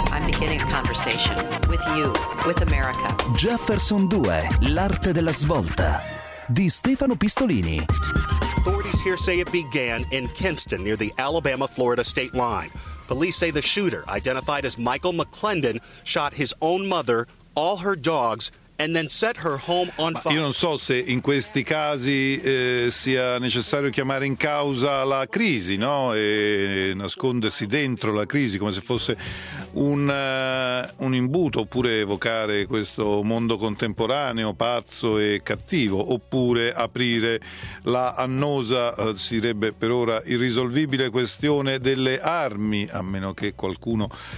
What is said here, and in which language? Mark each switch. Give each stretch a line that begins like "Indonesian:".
English: I'm beginning a conversation with you, with America.
Italian: Jefferson 2, l'arte della svolta, di Stefano Pistolini.
English: Authorities here say it began in Kinston near the Alabama-Florida state line. Police say the shooter, identified as Michael McClendon, shot his own mother, all her dogs, and then set her home on fire.
Italian: Io non so se in questi casi sia necessario chiamare in causa la crisi, no? E nascondersi dentro la crisi come se fosse un imbuto, oppure evocare questo mondo contemporaneo pazzo e cattivo, oppure aprire la annosa, si direbbe per ora irrisolvibile, questione delle armi, a meno che qualcuno